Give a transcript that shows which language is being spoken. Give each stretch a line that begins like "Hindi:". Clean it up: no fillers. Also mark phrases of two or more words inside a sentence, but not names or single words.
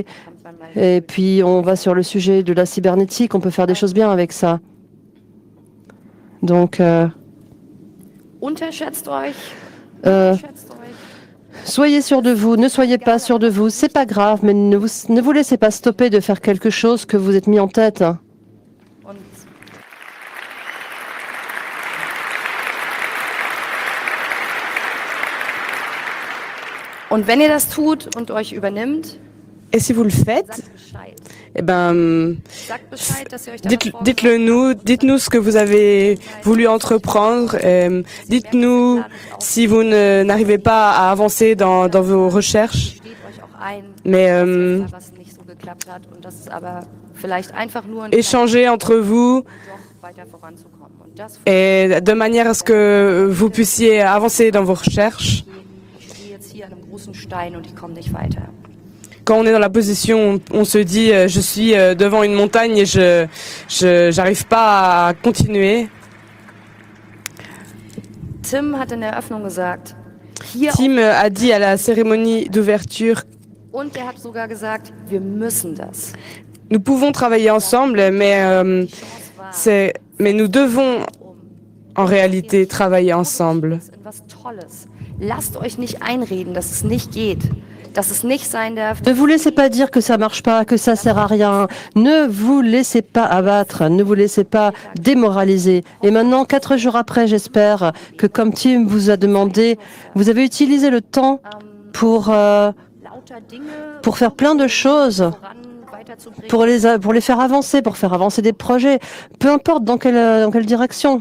French: Et puis, on va sur le sujet de la cybernétique, on peut faire des choses bien avec ça. Donc, soyez sûr de vous, ne soyez pas sûr de vous, c'est pas grave, mais ne vous laissez pas stopper de faire quelque chose que vous êtes mis en tête.
German: Und wenn ihr das tut und euch übernimmt,
French: et si vous le faites, eh ben, dites-nous ce que vous avez voulu entreprendre. Dites-nous si vous n'arrivez pas à avancer dans vos recherches. Mais échangez entre vous et de manière à ce que vous puissiez avancer dans vos recherches. Quand on est dans la position, on se dit je suis devant une montagne et je n'arrive pas à continuer.
German: Tim hat in der Eröffnung gesagt,
French: Tim a dit à la cérémonie d'ouverture,
German: und er hat sogar gesagt, wir müssen das.
French: Nous pouvons travailler ensemble, mais nous devons en réalité travailler ensemble.
German: Lasst euch nicht einreden, dass es nicht geht. Dass es nicht sein darf.
French: Ne vous laissez pas dire que ça marche pas, que ça sert à rien. Ne vous laissez pas abattre, ne vous laissez pas démoraliser. Et maintenant, 4 jours après, j'espère que comme Tim vous a demandé, vous avez utilisé le temps pour faire plein de choses pour les faire avancer, pour faire avancer des projets, peu importe dans quelle direction.